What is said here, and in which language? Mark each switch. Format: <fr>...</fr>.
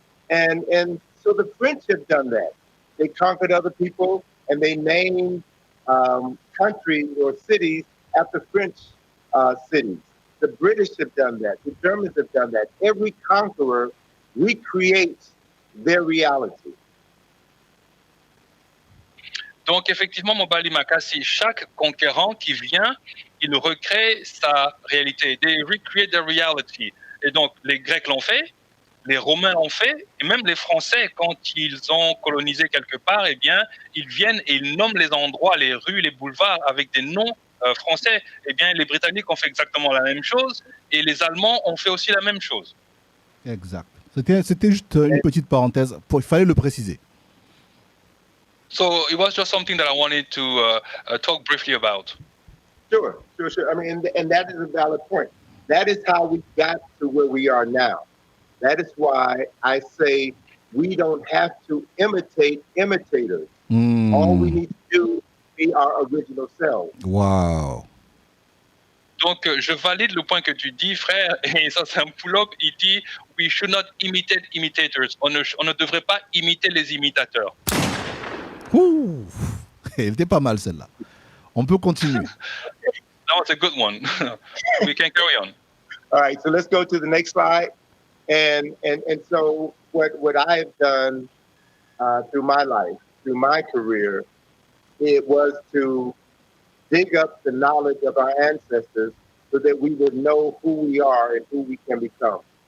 <en>And so the French have done that. They conquered other people, and they named countries or cities after French cities. The British have done that. The Germans have done that. Every conqueror recreates their reality.</en> <fr>Donc effectivement, Mobali Makasi, chaque conquérant qui vient, il recrée sa réalité.</fr> <en>They recreate their reality.</en> <fr>Et donc les Grecs l'ont fait, les Romains l'ont fait, et même les Français, quand ils ont colonisé quelque part, eh bien, ils viennent et ils nomment les endroits, les rues, les boulevards avec des noms français. Eh bien, les Britanniques ont fait exactement la même chose, et les Allemands ont fait aussi la même chose. Exact. C'était juste une petite parenthèse. Il fallait le préciser.</fr> <en>So it was just something that I wanted to talk briefly about. Sure. I mean, and that is a valid point. That is how we got to where we are now. That is why I say we don't have to imitate imitators. All we need to do is be our original selves. Wow.</en> <fr>Donc, je valide le point que tu dis, frère, et ça, c'est un pull-up. Il dit,</fr> <en>we should not imitate imitators.</en> <fr>On ne devrait pas imiter les imitateurs. Ouh, elle était pas mal celle-là. On peut continuer.</fr> <en>That was a good one. We can carry on. All right, so let's go to the next slide. And so what I have done through my life, through my career, it was to dig up the knowledge of our ancestors so that we would know who we are and who we can become.</en>